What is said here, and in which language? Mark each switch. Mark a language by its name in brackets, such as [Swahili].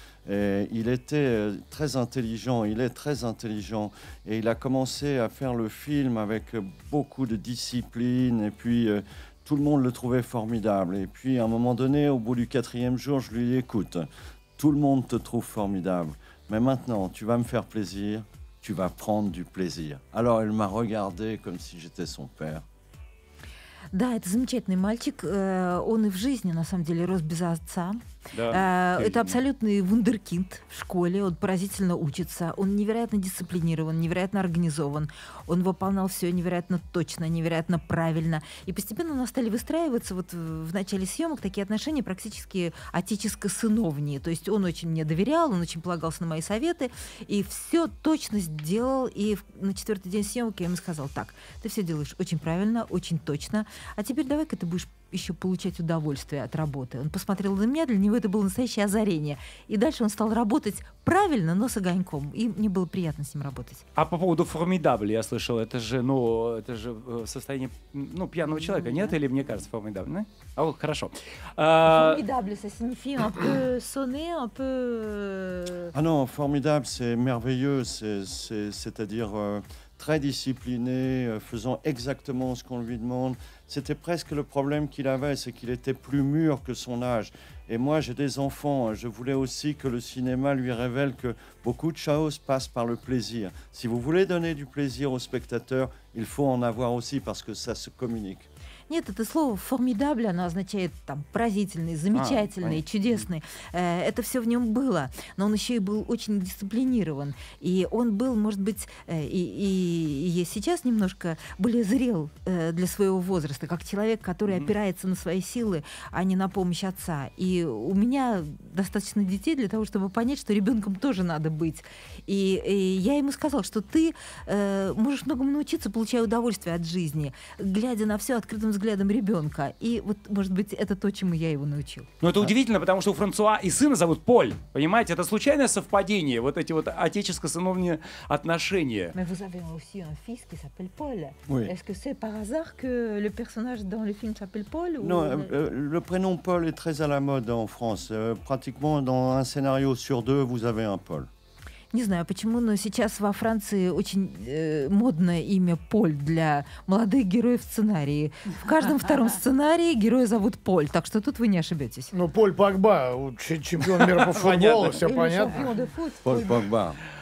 [French] Et il était très intelligent, il est très intelligent et il a commencé à faire le film avec beaucoup de discipline et puis tout le monde le trouvait formidable. Et puis à un moment donné, au bout du 4e jour, je lui ai dit, écoute, tout le monde te trouve formidable, mais maintenant tu vas me faire plaisir, tu vas prendre du plaisir. Alors elle m'a regardé comme si j'étais son père. [Russian] Да, это замечательный мальчик. Он и в жизни, на самом деле, рос без отца. Да. Это абсолютный вундеркинд в школе. Он поразительно учится. Он невероятно дисциплинирован, невероятно организован. Он выполнял все невероятно точно, невероятно правильно. И постепенно у нас стали выстраиваться вот в начале съемок такие отношения практически отеческо-сыновние. То есть он очень мне доверял, он очень полагался на мои советы. И все точно сделал. И на 4-й день съемок я ему сказал, так, ты все делаешь очень правильно, очень точно. А теперь давай-ка ты будешь еще получать удовольствие от работы. Он посмотрел на меня, для него это было настоящее озарение. И дальше он стал работать правильно, но с огоньком. И мне было приятно с ним работать. А по поводу формидабль, я слышал, это же состояние пьяного человека, нет? Или мне кажется, формидабль? А, хорошо. [French] Formidable, ça signifie un peu sonner, un peu... Ah non, formidable, c'est merveilleux, c'est-à-dire très discipliné, faisant exactement ce qu'on lui demande. C'était presque le problème qu'il avait, c'est qu'il était plus mûr que son âge. Et moi, j'ai des enfants, je voulais aussi que le cinéma lui révèle que beaucoup de choses passent par le plaisir. Si vous voulez donner du plaisir aux spectateurs, il faut en avoir aussi parce que ça se communique. [Russian] Нет, это слово «формидабль», оно означает там поразительный, замечательный, чудесный. Это все в нем было, но он еще и был очень дисциплинирован. И он был, может быть, и сейчас немножко более зрел для своего возраста, как человек, который опирается на свои силы, а не на помощь отца. И у меня достаточно детей для того, чтобы понять, что ребенком тоже надо быть. И я ему сказала, что ты можешь многому научиться, получая удовольствие от жизни, глядя на все открытым взглядом ребенка. И вот, может быть, это то, чему я его научил. Ну, это удивительно, потому что у Франсуа и сына зовут Поль. Понимаете, это случайное совпадение, вот эти вот отеческо-сыновние отношения. [French] Mais vous avez aussi un fils qui s'appelle Paul. Oui. Est-ce que c'est par hasard que le personnage dans le film s'appelle Paul ou... Non, le prénom Paul est très à la mode en France. Pratiquement dans un scénario sur 2, vous avez un Paul. [Russian] Не знаю почему, но сейчас во Франции очень модное имя Поль для молодых героев в сценарии. В каждом втором сценарии героя зовут Поль, так что тут вы не ошибетесь. Ну, Поль Погба, чемпион мира по футболу, все понятно. [French] Paul Pogba.